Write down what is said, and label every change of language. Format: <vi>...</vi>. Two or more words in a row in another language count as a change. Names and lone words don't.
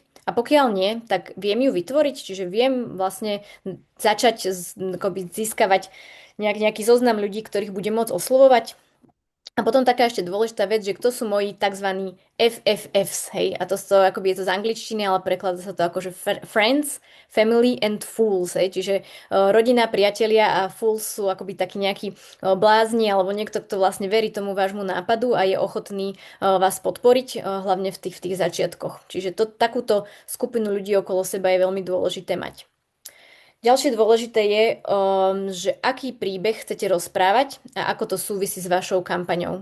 <sk>A pokiaľ nie, tak viem ju vytvoriť, čiže viem vlastne začať akoby získavať nejaký zoznam ľudí, ktorých budem môcť oslovovať. A potom taká ešte dôležitá vec, že kto sú moji tzv. FFFs, hej, a to sú, akoby je to z angličtiny, ale prekladá sa to ako, že</sk> <en>friends, family and fools,</en> <sk>hej, čiže rodina, priatelia a fools sú akoby takí nejakí blázni, alebo niekto, kto vlastne verí tomu vášmu nápadu a je ochotný vás podporiť, hlavne v tých začiatkoch. Čiže takúto skupinu ľudí okolo seba je veľmi dôležité mať. Ďalšie dôležité je, že aký príbeh chcete rozprávať a ako to súvisí s vašou kampaňou.</sk>